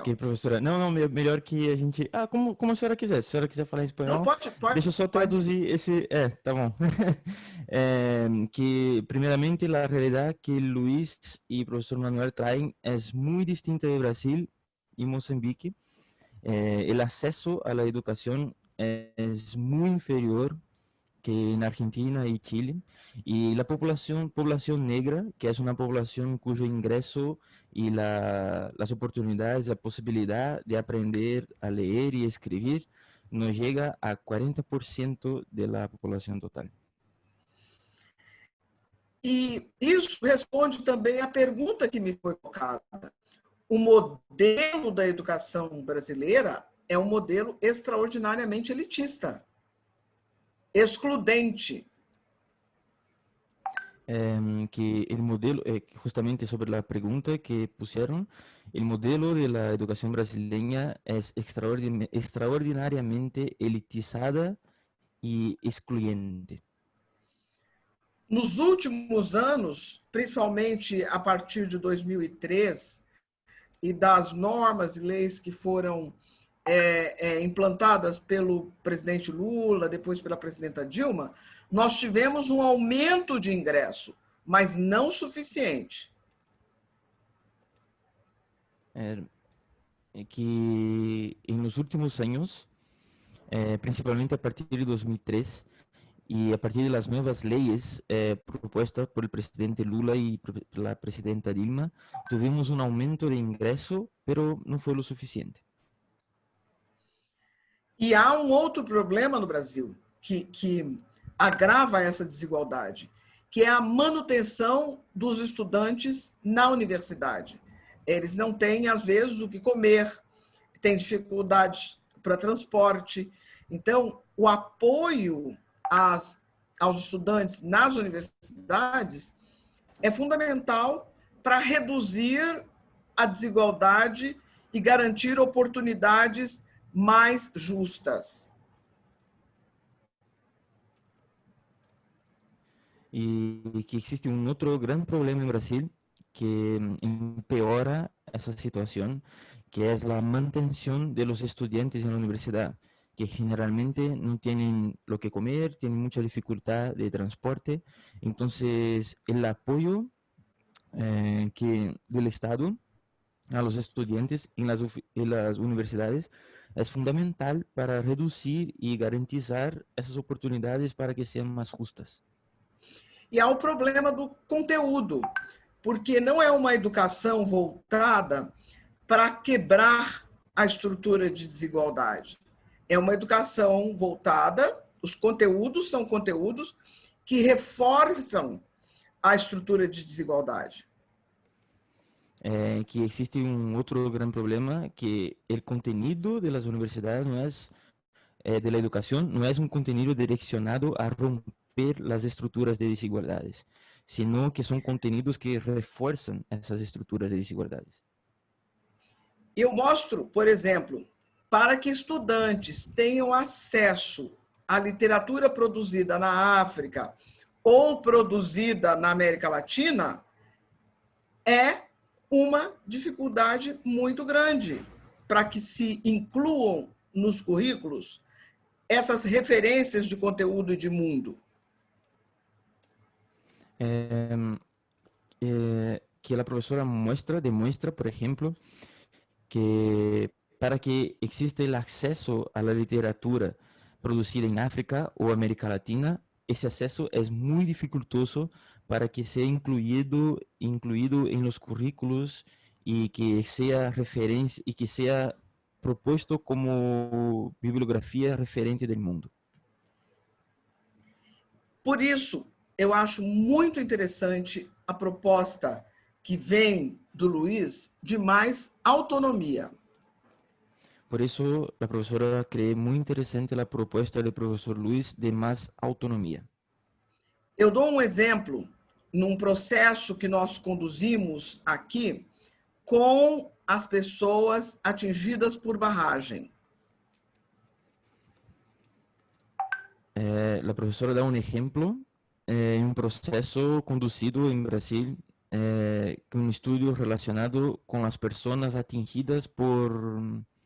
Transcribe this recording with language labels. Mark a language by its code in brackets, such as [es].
[pt] Ok, professora. Não, melhor que a gente... como a senhora quiser. Se a senhora quiser falar em espanhol... Não, pode. Deixa eu só traduzir esse... tá bom. Que, primeiramente, a realidade que Luis e o professor Manuel traem é muito distinta de Brasil e Moçambique. [es] El acceso a la educación es muy inferior que en Argentina y Chile, y la población negra, que es una población cuyo ingreso y las oportunidades, la posibilidad de aprender a leer y escribir no llega a 40% de la população total. [pt] E isso responde também à pergunta que me foi colocada. O modelo da educação brasileira é um modelo extraordinariamente elitista, excludente. [es] Que el modelo, justamente sobre la pregunta que pusieron, el modelo de la educación brasileña es extraordinariamente elitizada y excluyente. [pt] Nos últimos anos, principalmente a partir de 2003, e das normas e leis que foram implantadas pelo presidente Lula, depois pela presidenta Dilma, nós tivemos um aumento de ingresso, mas não suficiente. [es] Que en los últimos años, principalmente a partir de 2003, y a partir de las nuevas leyes propuestas por el presidente Lula y la presidenta Dilma, tuvimos un aumento de ingreso, pero no fue lo suficiente. [pt] E há um outro problema no Brasil que agrava essa desigualdade, que é a manutenção dos estudantes na universidade. Eles não têm, às vezes, o que comer, têm dificuldades para transporte. Então, o apoio aos estudantes nas universidades é fundamental para reduzir a desigualdade e garantir oportunidades mais justas. [es] Y que existe un otro gran problema en Brasil que empeora esa situación, que es la mantención de los estudiantes en la universidad, que generalmente no tienen lo que comer, tienen mucha dificultad de transporte. Entonces, el apoyo del Estado a los estudiantes en las universidades es fundamental para reducir y garantizar esas oportunidades para que sean más justas. [pt] E há o problema do conteúdo, porque não é uma educação voltada para quebrar a estrutura de desigualdade. É uma educação voltada, os conteúdos são conteúdos que reforçam a estrutura de desigualdade. [es] Que existe un otro gran problema, que el contenido de las universidades no es, de la educación, no es un contenido direccionado a romper las estructuras de desigualdades, sino que son contenidos que refuerzan esas estructuras de desigualdades. [pt] Eu mostro, por exemplo, para que estudantes tenham acesso à literatura produzida na África ou produzida na América Latina, é uma dificuldade muito grande para que se incluam nos currículos essas referências de conteúdo e de mundo. [es] Que [pt] a professora [es] demuestra, por exemplo, que para que exista el acceso a la literatura producida en África o América Latina, ese acceso es muy dificultoso para que sea incluido en los currículos y que sea referencia y que sea propuesto como bibliografia referente del mundo. [pt] Por isso, eu acho muito interessante a proposta que vem do Luiz de mais autonomia. [es] Por eso, la profesora cree muy interesante la propuesta del profesor Luis de más autonomía. [pt] Eu dou um exemplo num processo que nós conduzimos aqui com as pessoas atingidas por barragem. [es] La profesora da un ejemplo en un proceso conducido en Brasil con un estudio relacionado con las personas atingidas por